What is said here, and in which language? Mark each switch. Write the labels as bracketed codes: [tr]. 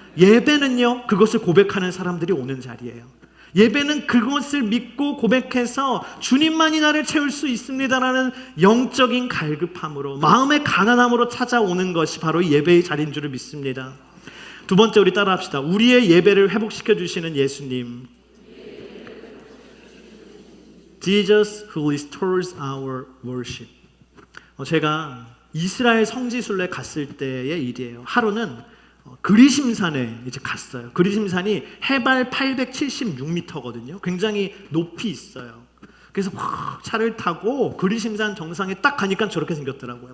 [ko] 예배는요, 그것을 고백하는 사람들이 오는 자리예요. 예배는 그것을 믿고 고백해서 주님만이 나를 채울 수 있습니다라는 영적인 갈급함으로, 마음의 가난함으로 찾아오는 것이 바로 예배의 자리인 줄을 믿습니다. 두 번째, 우리 따라합시다. 우리의 예배를 회복시켜 주시는 예수님. [en] Jesus who restores our worship. [ko] 제가 이스라엘 성지순례 갔을 때의 일이에요. 하루는 그리심산에 이제 갔어요. 그리심산이 해발 876m거든요. 굉장히 높이 있어요. 그래서 막 차를 타고 그리심산 정상에 딱 가니까 저렇게 생겼더라고요.